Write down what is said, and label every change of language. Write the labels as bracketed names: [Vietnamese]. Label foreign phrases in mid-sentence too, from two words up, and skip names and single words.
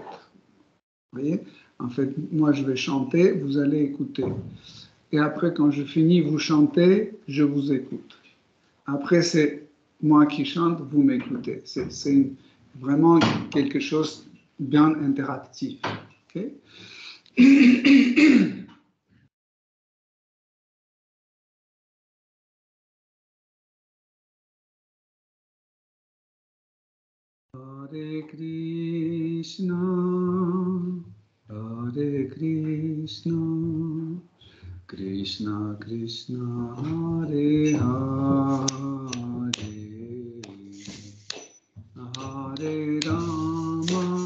[French] Vous voyez? En fait, moi, je vais chanter, vous allez écouter. Et après, quand je finis, vous chantez, je vous écoute. Après, c'est moi qui chante, vous m'écoutez. C'est vraiment quelque chose de bien interactif. Okay? [Sanskrit] Hare Krishna, Hare Krishna, Krishna Krishna, Hare Hare, Hare Rama,